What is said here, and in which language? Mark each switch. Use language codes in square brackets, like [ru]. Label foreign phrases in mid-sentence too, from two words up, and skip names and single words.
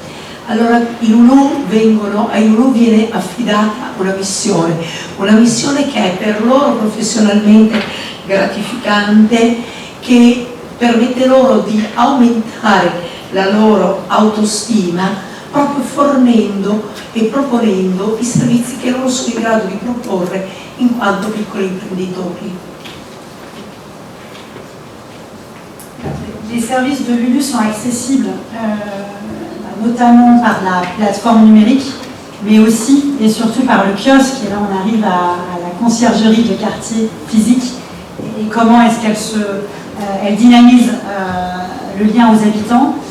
[it] Allora ai Lulu viene affidata una missione che è per loro professionalmente gratificante, che permette loro di aumentare la loro autostima proprio fornendo e proponendo i servizi che loro sono in grado di proporre in quanto piccoli imprenditori. [fr] Les services de Lulu sont accessibles notamment par la plateforme numérique, mais aussi et surtout par le kiosque. Et là, on arrive à la conciergerie de quartier physique et comment est-ce qu'elle dynamise le lien aux habitants.